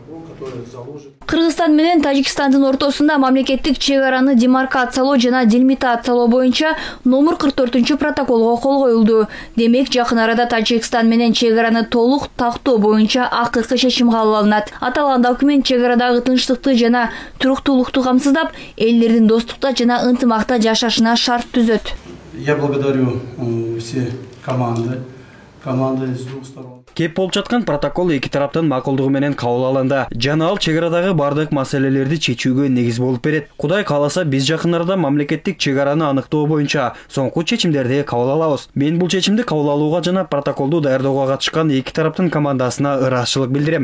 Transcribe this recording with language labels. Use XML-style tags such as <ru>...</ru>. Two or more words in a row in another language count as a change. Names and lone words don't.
<ky>Кыргызстан менен Тажикстандын ортосунда мамлекеттик чек араны демаркациялоо жана делимитациялоо боюнча номер 44 протоколго кол коюлду. Демек, жакын арада Тажикстан менен чек араны толук тактоо боюнча акыркы чечим кабыл алынат. Аталган документ чек арадагы тынчтыкты жана туруктуулукту камсыздап, элдердин достукта жана ынтымакта жашашына шарт түзөт.</ky> <ru>Я благодарю все команды из двух сторон.</ru> <ky>Кеп болуп жаткан протокол эки тараптын макулдугу менен кабыл алынды. Жана ал чек арадагы бардык маселелерди чечүүгө негиз болуп берет. Кудай кааласа, биз жакын арада мамлекеттик чек араны аныктоо боюнча соңку чечимдерди кабыл алабыз. Мен бул чечимди кабыл алууга жана протоколду даярдоого катышкан эки тараптын командасына ыраазычылык билдирем.</ky>